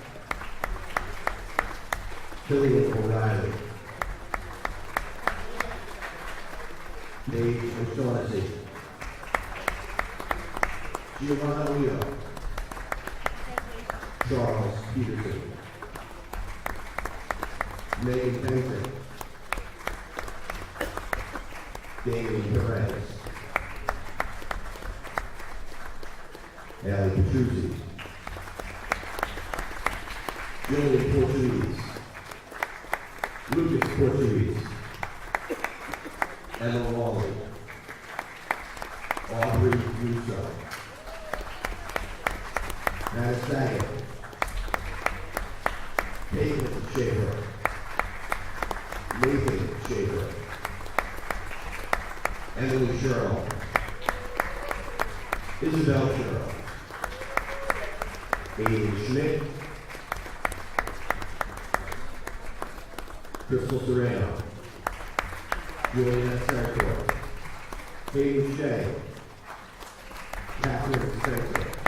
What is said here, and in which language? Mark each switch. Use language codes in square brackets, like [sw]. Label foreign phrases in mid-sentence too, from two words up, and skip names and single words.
[en] Killian O'Reilly, Dave O'Shaughnessy, Giovanna Leo, Charles Peterson, Megan Benson, Damien Perez, Allie Petruzzi, Julian Portuguese, Lucas Portuguese, Emma Wally, Aubrey Russo, Matt Saget, Nathan Schaefer, Nathan Schaefer, Emily Sherrill, Isabel Sherrill, Aiden Schmidt, Crystal Serrano, Juliana Sartor, Hayden Shea, Catherine Spencer,